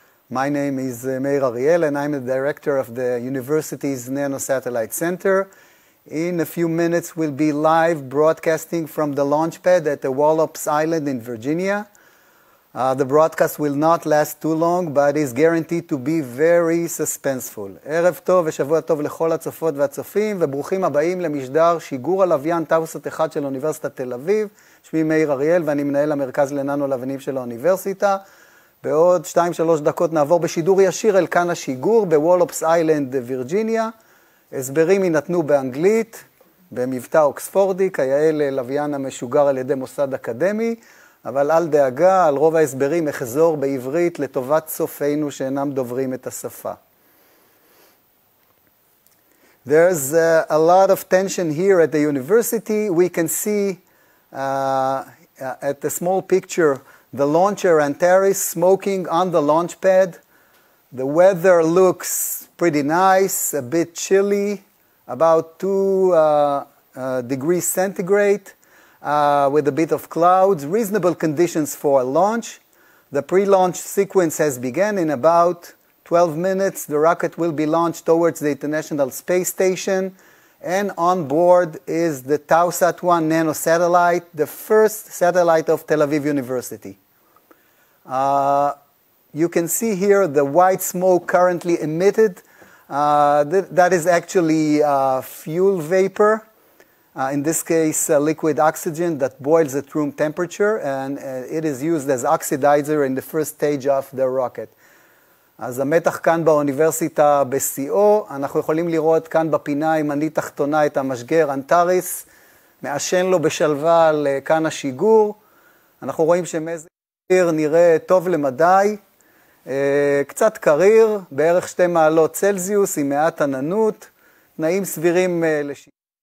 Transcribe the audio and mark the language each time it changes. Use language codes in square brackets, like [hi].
[en] My name is Meir Ariel, and I'm the director of the university's Nano-Satellite Center. In a few minutes, we'll be live broadcasting from the launch pad at the Wallops Island in Virginia. The broadcast will not last too long, but is guaranteed to be very suspenseful. [he] ערב טוב ושבוע טוב לכל הצופות והצופים, וברוכים הבאים למשדר שיגור הלוויין טאוסת 1 של אוניברסיטת תל אביב. שמי מאיר אריאל ואני מנהל המרכז לננו-לוויינים של האוניברסיטה. בעוד 2-3 דקות נעבור בשידור ישיר אל כאן השיגור בוולופס איילנד, וירג'יניה. הסברים יינתנו באנגלית, במבטא אוקספורדי, כיאה ללוויין המשוגר על ידי מוסד אקדמי. אבל אל דאגה, על רוב ההסברים אחזור בעברית לטובת צופינו שאינם דוברים את השפה. [en] There's a lot of tension here at the university. We can see at the small picture the launcher Antares smoking on the launch pad. The weather looks pretty nice, a bit chilly, about 2 degrees centigrade. With a bit of clouds, reasonable conditions for a launch. The pre-launch sequence has begun. In about 12 minutes, the rocket will be launched towards the International Space Station, and on board is the Tausat-1 nano-satellite, the first satellite of Tel Aviv University. You can see here the white smoke currently emitted. That is actually fuel vapor. In this case, liquid oxygen that boils at room temperature, and it is used as oxidizer in the first stage of the rocket. [he] אז המתח כאן באוניברסיטה בשיאו, אנחנו יכולים לראות כאן בפינה הימנית תחתונה את המשגר אנטארס, מעשן לו בשלווה על כאן השיגור. אנחנו רואים שמזג האוויר נראה טוב למדי, קצת קריר, בערך 2 מעלות צלזיוס עם מעט עננות, תנאים סבירים לשיגור.